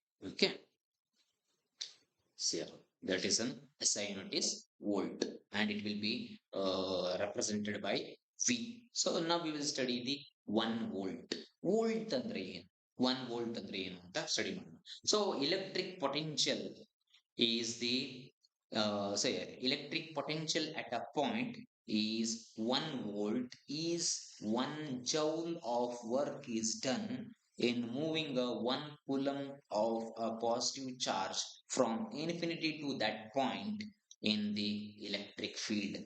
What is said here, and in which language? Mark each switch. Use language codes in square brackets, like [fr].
[en] Okay. Here that is an SI unit is volt and it will be represented by V. So now we will study the 1 volt. Volt [kn] andre ಏನು? 1 volt andre ಏನು ಅಂತ study ಮಾಡೋಣ. [en] So electric potential is the say electric potential at a point is 1 volt is 1 joule of work is done in moving a 1 coulomb of a positive charge from infinity to that point in the electric field.